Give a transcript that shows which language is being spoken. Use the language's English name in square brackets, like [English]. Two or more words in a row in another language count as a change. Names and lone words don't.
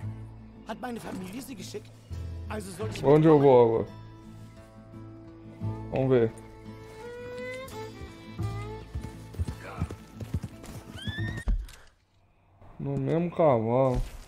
[German] Hat meine Familie Sie geschickt? Also soll ich... [Portuguese] Onde eu vou agora? Vamos ver. No mesmo cavalo.